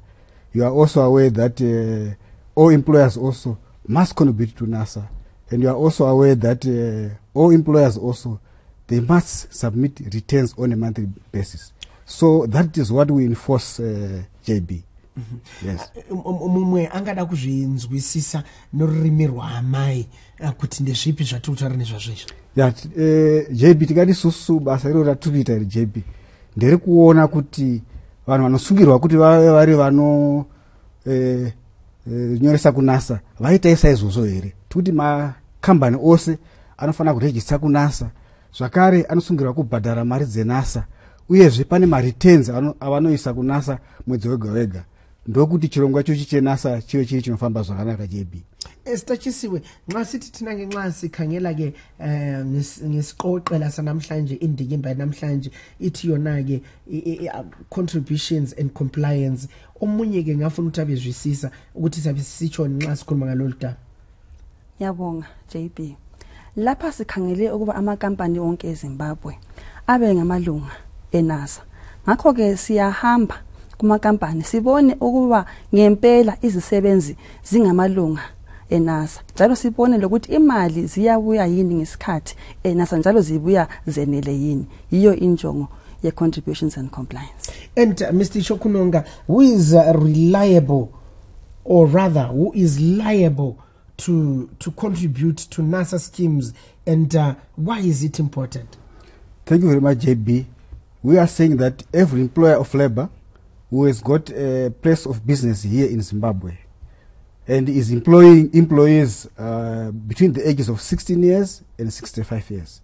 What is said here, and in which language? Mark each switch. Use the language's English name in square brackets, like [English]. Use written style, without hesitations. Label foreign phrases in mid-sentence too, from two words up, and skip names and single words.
[English] You are also aware that all employers also must contribute to NASA. And you are also aware that all employers also, they must submit returns on a monthly basis. So that is what we enforce, JB. Yes. [Shona] Mumwe angada kuzvinzwisisa norurimi rwamai kuti ndezvipi zvatutaura nezvazvizvo. Yeah, JB tikati susu basa rero ratupita JB. Ndiri kuona kuti vanhu vanosungirwa kuti vari vano nyoresa kunasa vaitaisa izvozvo here. Tuti makambani ose anofana kuregister kunasa zvakare anosungirwa kubhadhara mari dzenasa uyezve pane mareturns avanoisa kunasa mwedzi wega wega ndokuti chirongwa chochi chenasa chiyo chiri chinofamba zvakanaka JB. [North Ndebele] Stachisiwe nxa sithi thina ke nxa sikhangela ke ngesiqoqela sanamhlanje indikimba namhlanje ithi yona ke [English] contributions and compliance [North Ndebele] omunye ke ngafuna ukuthi abezwisisa ukuthi sabe sisitsho nxa sikhuluma ngalolu daba. Yabonga JB. Lapha sikhangele ukuba amakampani onke eZimbabwe abe ngamalunga eNASA. Ngakho ke siyahamba kumakampani sibone ukuba ngempela izisebenzi zingamalunga eNASA. Njalo sibone lokuthi imali ziyabuya yini ngesikhathi eNASA njalo zibuya zenele yini. Yiyo injongo ye [English] contributions and compliance. And Mr. Chokunonga, who is reliable, or rather who is liable to contribute to NASA schemes, and why is it important? Thank you very much, JB. We are saying that every employer of labor who has got a place of business here in Zimbabwe and is employing employees between the ages of 16 years and 65 years.